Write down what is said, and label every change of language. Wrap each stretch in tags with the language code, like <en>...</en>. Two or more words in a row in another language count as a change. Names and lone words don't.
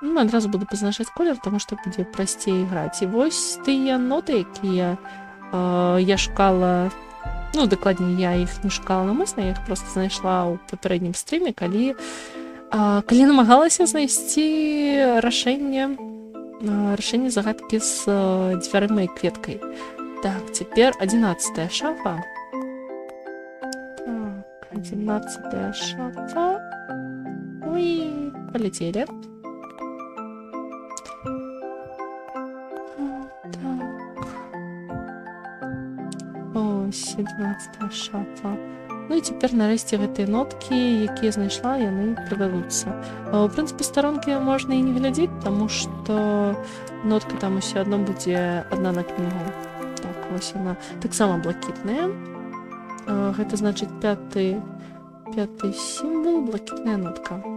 <be>Ну, адразу буду пазначаць колер, таму што будзе прасцей граць. І вось тыя ноты, якія я шукала, ну, дакладней, я іх не шукала намысна, я іх проста знайшла ў папярэднім стрыме, калі намагалася знайсці рашэнне загадкі з дзвярыма і кветкай. Так, цяпер 11-я шафа. Так, 11-я шафа.</be> <ru>Ой, полетели. Так.</ru> <uk>Ось, 11-я шафа.</uk> <be>Ну і цяпер нарэшце гэтыя ноткі, якія знайшла, яны прывядуцца. У прынцыпе, старонкі можна і не глядзець, таму што нотка там усё адно будзе адна на кнігу. Так, вось яна таксама блакітная. Гэта значыць пяты сімвал, блакітная нотка.</be>